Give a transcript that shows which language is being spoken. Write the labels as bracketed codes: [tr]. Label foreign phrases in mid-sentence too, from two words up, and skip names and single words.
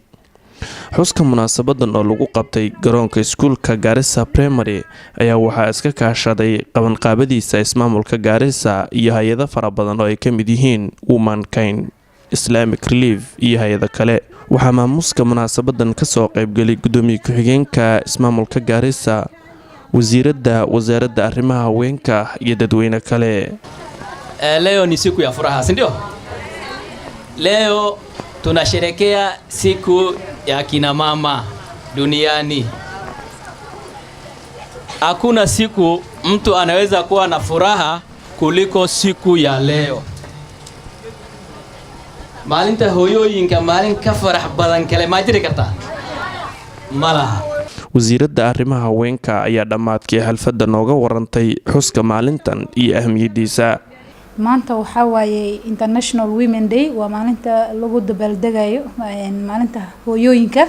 [so] xuska munaasabadan oo lagu qabtay garoonka iskuulka Garissa Primary ayaa waxaa iska kaashaday qabanqaabadiisa ismaamulka Garissa iyo hay'ado fara badan oo ay ka mid yihiin Womankind, Islamic Relief iyo hay'ado kale. waxaa maamuuska munaasabadan ka soo qaybgalay gudoomiye ku-xigeenka ismaamulka Garissa, wasaaradda arrimaha haweenka iyo dadweyne kale. [sw] Leo ni siku ya furaha, si ndio? Leo tunasherekea siku ya kina mama duniani. Hakuna siku mtu anaweza kuwa na furaha kuliko siku ya leo. [so] Maalinta hooyooyinka maalin ka farax badan kale ma jiri kartaa? Malaha. wasiiradda arrimaha haweenka ayaa dhamaadkii xalfadda nooga warantay xuska maalintan iyo ahmiyadiisa. maanta waxa waaye [en] International Women Day, [so] waa maalinta lagu dabaaldegayo maalinta hooyooyinka.